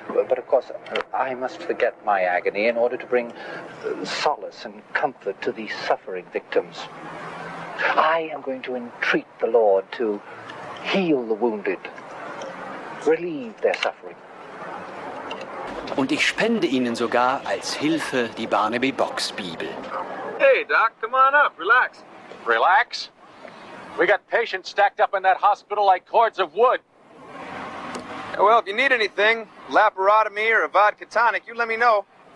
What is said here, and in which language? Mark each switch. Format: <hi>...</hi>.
<en>But of course, I must forget my agony in order to bring solace and comfort to these suffering victims. I am going to entreat the Lord to heal the wounded, relieve their suffering.</en> <de>Und ich spende Ihnen sogar als Hilfe die Barnaby Box Bibel.</de> <en>Hey, Doc, come on up. Relax. Relax? We got patients stacked up in that hospital like cords of wood. Well, if you need anything, laparotomy or a vodka tonic, you let me know.</en>